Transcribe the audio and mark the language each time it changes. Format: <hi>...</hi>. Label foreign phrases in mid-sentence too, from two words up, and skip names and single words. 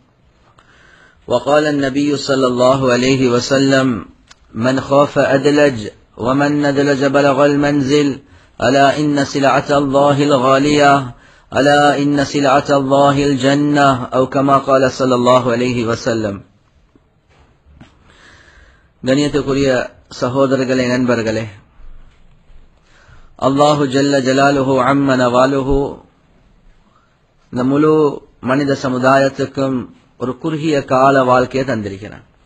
<ar>وقال النبي صلى الله عليه وسلم من خاف أدلج ومن ندلج بلغ المنزل ألا إن سلعة الله الغالية ألا إن سلعة الله الجنة أو كما قال صلى الله عليه وسلم.</ar> <ta>கண்ணியத்துக்குரிய சகோதரர்களே, நண்பர்களே,</ta> <ar>الله جل جلاله عم نواله</ar> <ta>இந்த முழு மனித சமுதாயத்துக்கும் ஒரு குறுகிய கால வாழ்க்கையை தந்திருக்கிறான்.</ta>